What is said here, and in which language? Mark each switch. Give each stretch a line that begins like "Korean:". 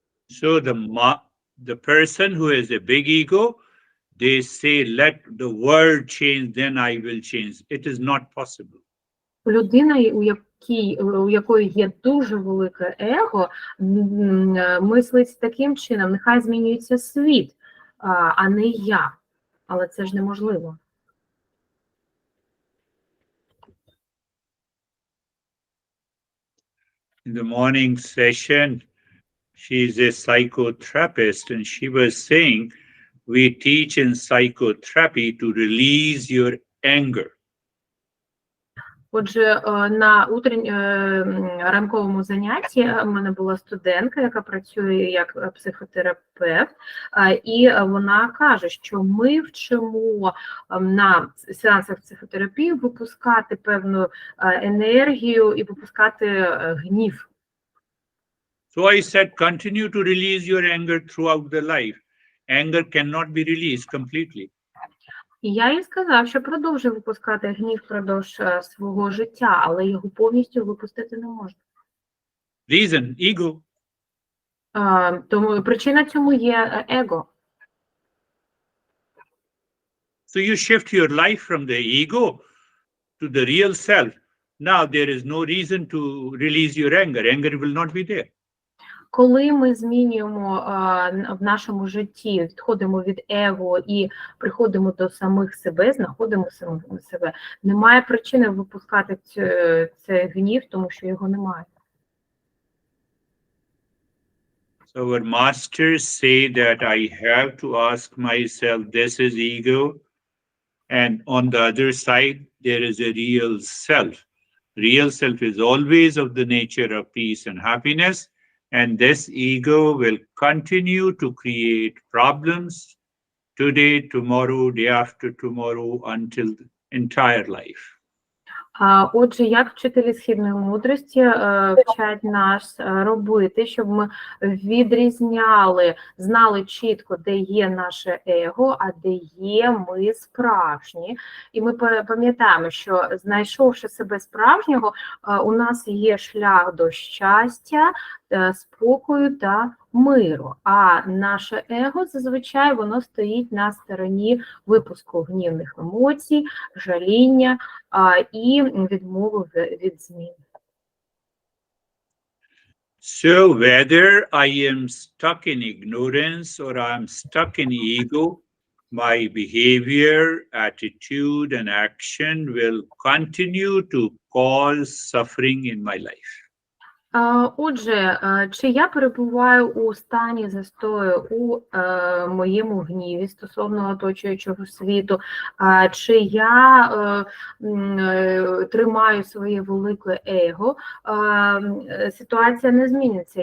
English: So the person who has a big ego, they say, let the world change, then I will change. It is not possible.
Ukrainian: Людина, у якої є дуже велике его, мислить таким чином: нехай змінюється світ, а не я. Але це ж неможливо.
English: In the morning session, She's a psychotherapist, and she was saying, we teach in psychotherapy to release your anger.
Ukrainian: Отже, на ранковому занятті в мене була студентка, яка працює як психотерапевт, і вона каже, що ми вчимо на сеансах психотерапії випускати певну енергію і випускати гнів.
English: So I said, continue to release your anger throughout the life. Anger cannot be released completely.
Ukrainian: І я їй сказав, що продовжуй випускати гнів впродовж свого життя, але його повністю випустити не можна.
English: Reason, ego.
Ukrainian: Тому причина цьому є его.
English: So you shift your life from the ego to the real self. Now there is no reason to release your anger. Anger will not be there.
Ukrainian: Коли ми змінюємо в нашому житті, відходимо від его і приходимо до самих себе, знаходимо самих себе, немає причини випускати цей гнів, тому що його немає.
English: So our masters say that I have to ask myself, this is ego, and on the other side, there is a real self. Real self is always of the nature of peace and happiness. And this ego will continue to create problems today, tomorrow, day after tomorrow, until the entire life.
Ukrainian: Отже, як вчителі східної мудрості вчать нас робити, щоб ми відрізняли, знали чітко, де є наше его, а де є ми справжні. І ми пам'ятаємо, що знайшовши себе справжнього, у нас є шлях до щастя, спокою та миру. А наше его, зазвичай, воно стоїть на стороні випуску гнівних емоцій, жаління і відмови від змін.
English: So whether I am stuck in ignorance or I am stuck in ego, my behavior, attitude, and action will continue to cause suffering in my life.
Ukrainian: Отже, чи я перебуваю у стані застою у моєму гніві стосовно оточуючого світу, чи я тримаю своє велике его, ситуація не зміниться.